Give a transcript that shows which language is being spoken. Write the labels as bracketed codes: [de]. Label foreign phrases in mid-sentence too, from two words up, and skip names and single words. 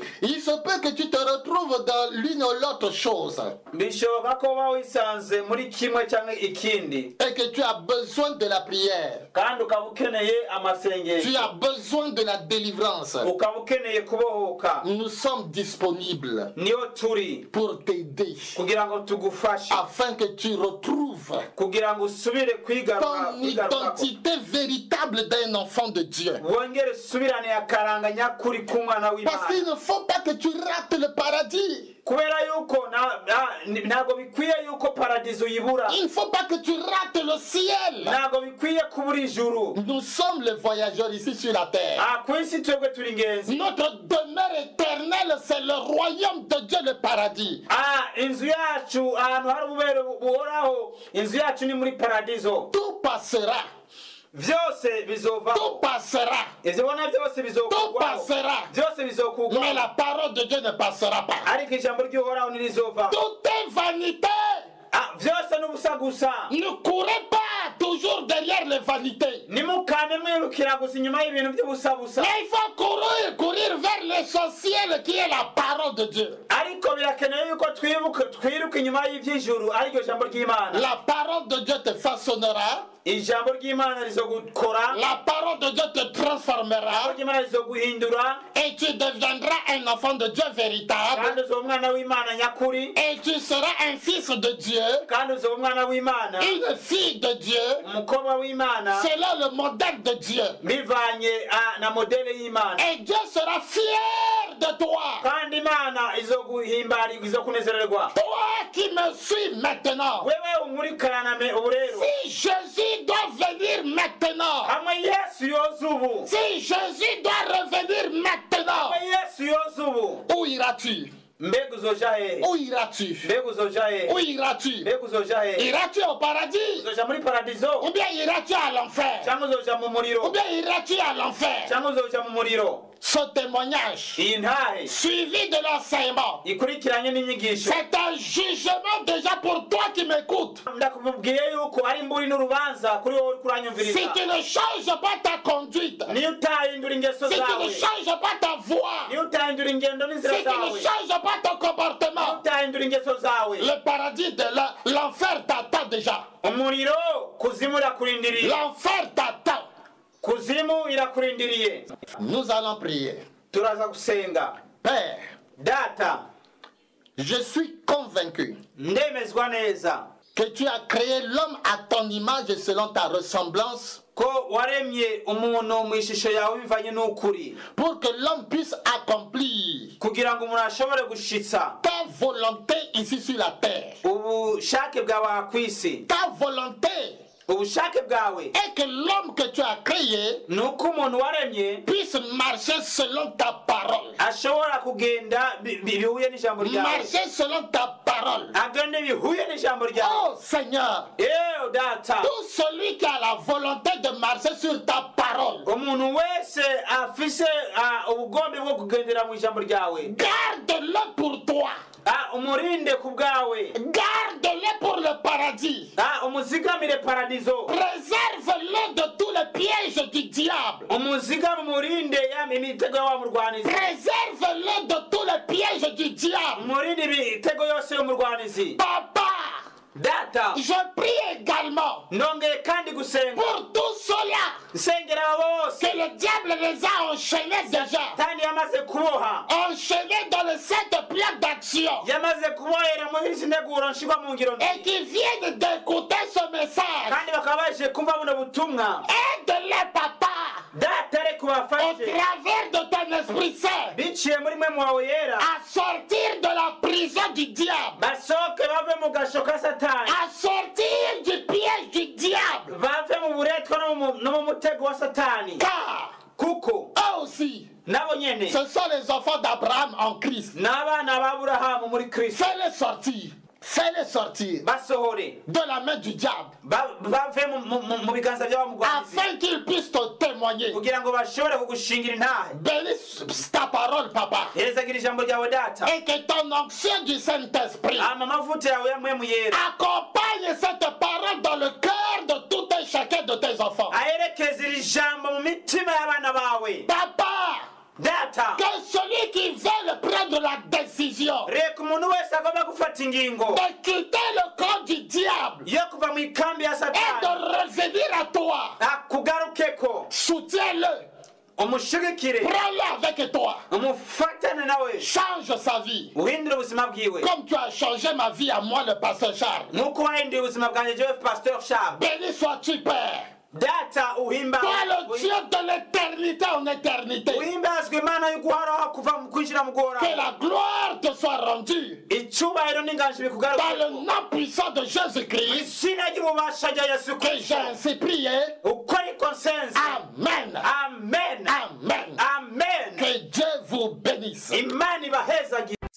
[fr] il se peut que tu te retrouves dans l'une ou l'autre chose [rn] Bishoboka ko uba wisanze muri kimwe cyangwa ikindi [fr] et que tu as besoin de la prière, [rn] kandi ukaba ukeneye [fr] tu [rn] amasengesho, [fr] as besoin de la délivrance. [rn] ukaba ukeneye kubohoka. [fr] Nous sommes disponibles [rn] Niyo turi [fr] pour t'aider [rn] kugira ngo tugufashe, [fr] afin que tu retrouves [rn] kugira ngo usubire kwigarukako, [fr] ton identité véritable d'un enfant de Dieu. [rn] wongere usubirane akaranga nyakuri k'umwana [fr] Parce [rn] w'Imana. [fr] qu'il ne faut pas que tu rates le paradis. [rn] kubera yuko ntago bikwiye yuko paradizo yibura. [fr] Il ne faut pas que tu rates le ciel. [rn] Ntago bikwiye kubura ijuru. [fr] Nous sommes les voyageurs ici sur la terre. [rn] Kwisi twebwe turi ingenzi. [fr] Notre demeure éternelle, c'est le royaume de Dieu, le paradis. [rn] Inzu yacu ahantu hari ububere buhoraho, inzu yacu ni muri paradizo. [fr] Tout passera. [rn] Vyose bizovaho. [fr] Tout passera. [rn] Izibona vyose bizokurwaho. [fr] Tout passera. [rn] Vyose bizokurwaho. [fr] Mais la parole de Dieu ne passera pas. [rn] Ariko ijambo ry'Uhoraho ntirizovaho. [fr] Tout est vanité. [rn] Vyose n'ubusa gusa. [fr] Ne courez pas toujours derrière les vanités. [rn] Nimukane mwirukira gusa inyuma y'ibintu by'ubusa busa. [fr] Mais il faut courir vers l'essentiel qui est la parole de Dieu. [rn] Ariko birakenewe yuko twiruka inyuma y'ivy'ijuru ariko ijambo ry'Imana. [fr] La parole de Dieu te façonnera. [rn] Ijambo ry'Imana rizogukora. [fr] La parole de Dieu te transformera. [rn] Ijambo ry'Imana rizoguhindura. [fr] Et tu deviendras un enfant de Dieu véritable. [rn] Kandi uzoba umwana w'Imana nyakuri. [fr] Et tu seras un fils de Dieu. [rn] Kandi uzoba umwana w'Imana. [fr] Une fille de Dieu. [rn] Umukobwa w'Imana. [fr] Selon le modèle de Dieu. [rn] Bivanye na modele y'Imana. [fr] Et Dieu sera fier de toi. [rn] Kandi Imana izoguhimbara izokunezererwa. [fr] Toi qui me suis maintenant. [rn] Wewe umurikarana ubu rero. [fr] Si Jésus doit venir maintenant. [rn] Hamwe Yesu yoza ubu. [fr] Si Jésus doit revenir maintenant. [rn] Hamwe Yesu yoza ubu. [fr] Où iras-tu? [rn] Mbega uzoja hehe? [fr] Où iras-tu? [rn] Mbega uzoja hehe? [fr] Où iras-tu? [rn] Mbega uzoja hehe? [fr] Iras-tu au paradis? [rn] Uzoja muri paradizo? [fr] Ou bien iras-tu à l'enfer? [rn] Cyangwa uzoja mu muriro? [fr] Ou bien iras-tu à l'enfer? [rn] Cyangwa uzoja mu muriro? [fr] Ce témoignage [rn] Iyi ntahe [fr] suivi de l'enseignement, [rn] ikurikiranye n'inyigisho. [fr] c'est un jugement déjà pour toi qui m'écoutes. [rn] Ndakubwiye yuko ari imburi n'urubanza kuri wowe kuranyumviriza. [fr] Si tu ne changes pas ta conduite, [rn] Niyo utahindura ingeso [fr] si tu [rn] zawe, [fr] ne changes pas ta voix, [rn] niyo utahindura ingendo n'inzira [fr] si tu ne [rn] zawe, [fr] changes pas ton [rn] niyo [fr] comportement, [rn] utahindura ingeso zawe, [fr] le paradis de l'enfer t'attend déjà. [rn] umuriro kuzimu irakurindiriye. [fr] L'enfer t'attend. [rn] Kuzimu irakurindiriye. [fr] Nous allons prier. [rn] Turaza gusenga. [fr] Père, [rn] Data, [fr] je suis convaincu [rn] ndemezwa neza [fr] que tu as créé l'homme à ton image et selon ta ressemblance [rn] ko waremye umuntu mu ishusho yawe bivanye n'ukuri, [fr] pour que l'homme puisse accomplir [rn] kugira ngo umuntu ashobore gushitsa [fr] ta volonté ici sur la terre. [rn] ubushake bwawe kw'isi. [fr] Ta volonté [rn] Ubushake bwawe [fr] est que l'homme que tu as créé [rn] nuko umuntu waremye [fr] puisse marcher selon ta parole. [rn] ashobora kugenda bihuye n'ijambo ryawe, [fr] Marcher selon ta parole. [rn] agende bihuye n'ijambo ryawe. [fr] Oh Seigneur, [rn] Data, [fr] tout celui qui a la volonté de marcher sur ta parole, [rn] umuntu wese afise ubugombe bwo kugendera mu ijambo ryawe, [fr] garde-le pour toi. [rn] umurinde ku bwawe, [fr] Garde-le pour le paradis. [rn] umuzigamire paradizo, [fr] Préserve-le de tous les pièges du diable. [rn] umuzigame umurinde imitego y'abamurwanizi, [fr] Préserve-le de tous les pièges du diable. [rn] umurinde imitego yose y'umurwanizi. [fr] Papa, [rn] Data, [fr] je prie également [rn] ndongeye kandi gusenga [fr] pour tous ceux-là [rn] nsengera abo bose [fr] que le diable les a enchaînés déjà. [rn] kandi yamaze kuboha, [fr] Enchaînés dans le set plan d'action. [rn] yamaze kubohera muri izi nteguro nshirwa mu ngiro [fr] Et qui viennent d'écouter ce message. [rn] kandi bakaba baje kumva buno butumwa. [fr] Aide-les, papa, [rn] Data, reka [fr] au [rn] ubafashe [fr] travers de ton Esprit Saint, [rn] biciye muri mwe wawe yera, [fr] à sortir de la prison du diable, [rn] basohoke bave mu gasho ka Satani, [fr] à sortir du piège du diable. [rn] bave mu buretwa no mu mutego wa Satani, [fr] Car [rn] kuko [fr] eux aussi, [rn] nabo nyene [fr] ce sont les enfants d'Abraham en Christ. [rn] n'abana b'Aburahamu muri Kristo. [fr] Fais-les sortir. Fais-les sortir [rn] Basohore [fr] de la main du diable, [rn] bave mu biganza by'abamugwanizi, [fr] afin qu'ils puissent te témoigner. [rn] kugira ngo bashobore kugushingira intahe. [fr] Bénis ta parole, papa. [rn] Herezagira ijambo ryawe Data, [fr] Et que ton onction du Saint-Esprit [rn] amavuta yawe ya mpwemu yera [fr] accompagne cette parole dans le cœur de tout un chacun de tes enfants. [rn] aherekeze iri jambo mu mitima y'abana bawe. [fr] Papa, [rn] Data, [fr] que celui qui veut prendre la décision [rn] reka umuntu wese agomba gufata ingingo [fr] de quitter le camp du diable [rn] yo kuva mu ikambi ya [fr] et de [rn] Satani [fr] revenir à toi, [rn] akugarukeko, [fr] soutiens-le, [rn] umushigikire, [fr] prends-le avec toi, [rn] umufatane nawe, [fr] change sa vie. [rn] uhindure ubuzima bwiwe [fr] Comme tu as changé ma vie à moi, le pasteur Charles. [rn] nk'uko wahinduye ubuzima bwanjye jewe Pasteur Charles. [fr] Béni sois-tu, Père. [rn] data uhimba [fr] Toi le Dieu de l'éternité en éternité. [rn] uhimbazwe Imana y'uguhoraho kuva mu kwinjira mu [fr] Que [rn] guhoraho [fr] la gloire te soit rendue [rn] icyubahiro n'inganji [fr] dans [rn] bikugaruke [fr] le nom puissant de [rn] mu [fr] Jésus-Christ. [rn] izina ry'ububasha rya Yesu [fr] Que j'ai [rn] Kristo [fr] ainsi prié. [rn] uko ariko nsenze [fr] Amen. [rn] amen [fr] Amen. [rn] amen [fr] Que Dieu vous bénisse. [rn] Imana ibahezagire